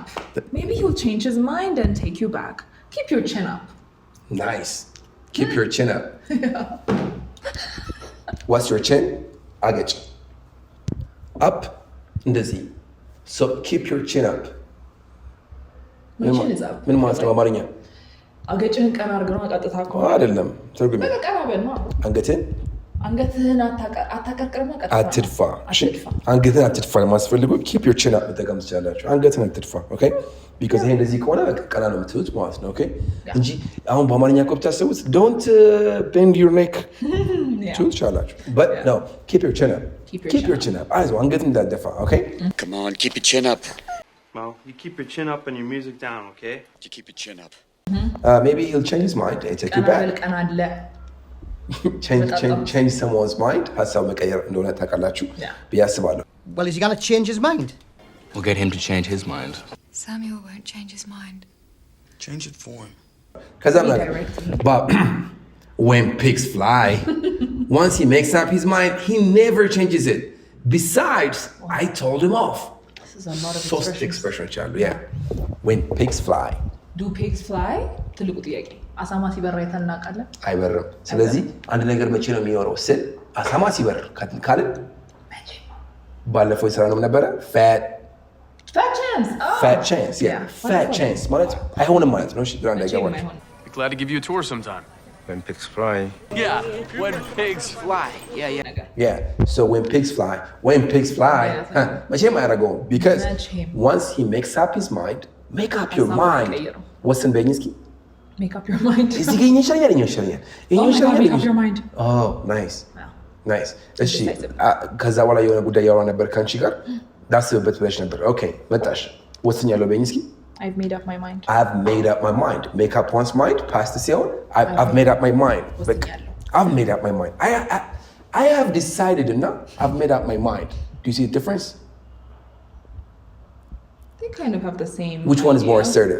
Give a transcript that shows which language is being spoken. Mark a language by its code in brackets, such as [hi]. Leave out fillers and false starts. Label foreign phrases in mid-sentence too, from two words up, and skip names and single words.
[en] Maybe he'll change his mind and take you back. Keep your chin up. Nice. Keep your chin up. What's your chin? I'll get you. Up and dizzy. So keep your chin up. My chin is up. [am] ምን ማለት ነው አማርኛ? አገጭህን ቀና አድርገህ ነው ቀጥታ እኮ አይደለም ትርጉም በቃ ቀና በል ነው አንገትህን አታቀርቅርማ ቀጥታ አትድፋ አንገትህን አትድፋ ለማስፈልጉ [en] keep your chin up [am] መጠቀም ትችላላችሁ አንገትህን አትድፋ [en] okay because [am] ይሄ እንደዚህ ከሆነ በቃ ቀና ነው የምትሉት ማለት ነው okay እንጂ አሁን በአማርኛ እኮ ብታስቡት [en] don't bend your neck [am] ትችላላችሁ [en] but no keep your chin up keep your chin up [am] አይዞህ አንገትህን እንዳትደፋ okay [en] Come on, keep your chin up. Well, you keep your chin up and your music down, okay? You keep your chin up. Maybe he'll change his mind and take you back. change someone's mind. [am] ሀሳብ መቀየር እንደሆነ ታውቃላችሁ ብዬ አስባለሁ. [en] Well, is he gonna change his mind? We'll get him to change his mind. Samuel won't change his mind. Change it for him. Because I'm like, but when pigs fly, once he makes up his mind, he never changes it. Besides, I told him off. This is a lot of [am] ሶስት expressions አሉ [en] yeah when pigs fly do pigs fly [am] ትልቁ ጥያቄ አሳማ ሲበር አይተን እናውቃለን አይበርም ስለዚህ አንድ ነገር መቼ ነው የሚኖረው ስል አሳማ ሲበር ካልን ባለፈው ይሰራ ነው ነበር [en] fat chance yeah fat chance [am] ማለት አይሆንም ማለት ነው እሺ ግራ እንዳይገባችሁ [en] Be glad to give you a tour sometime. When pigs fly. Yeah, when pigs fly. Yeah, so when pigs fly, [am] መቼም አያደርገውም [en] because once he makes up his mind, make up your mind. [am] ወስን በይኝ እስኪ [en] make up your mind. [am] እዚህ ጋር ይሻላል [en] make up your mind. Oh, nice. [am] እሺ ከዛ በኋላ የሆነ ጉዳይ ያወራ ነበር ከአንቺ ጋር ዳስብበት ብለሽ ነበር ኦኬ መጣሽ ወስኛለሁ በይኝ እስኪ [en] I've made up my mind. I've made up my mind. Make up one's mind. Past the sale. I've made up my mind. I've made up my mind. I have decided enough. I've made up my mind. Do you see the difference? They kind of have the same. Which one is more assertive?